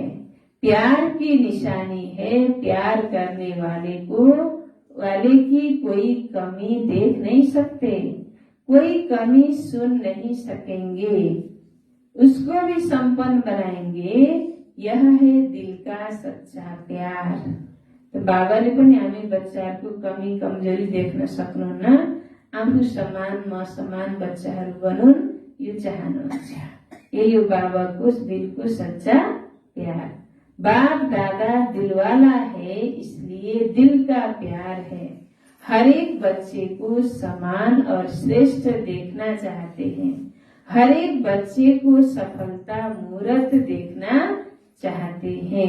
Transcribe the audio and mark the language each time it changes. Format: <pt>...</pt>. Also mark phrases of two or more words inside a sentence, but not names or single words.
<hi>प्यार की निशानी है, प्यार करने वाले की कोई कमी देख नहीं सकते, कोई कमी सुन नहीं सकेंगे, उसको भी संपन्न बनाएंगे। यह है दिल का सच्चा प्यार।</hi> <ne>तो बाबाले पनि हामी बच्चाहरूको कमी कमजोरी देख्न सक्नुहुन्न, आफू समान म समान बच्चाहरू बनुन् यो चाहनुहुन्छ। यही हो बाबाको दिलको सच्चा प्यार।</ne> <hi>बाप दादा दिलवाला है, इसलिए दिल का प्यार है। हर एक बच्चे को समान और श्रेष्ठ देखना चाहते हैं। हर एक बच्चे को सफलता मूर्त देखना चाहते हैं।</hi>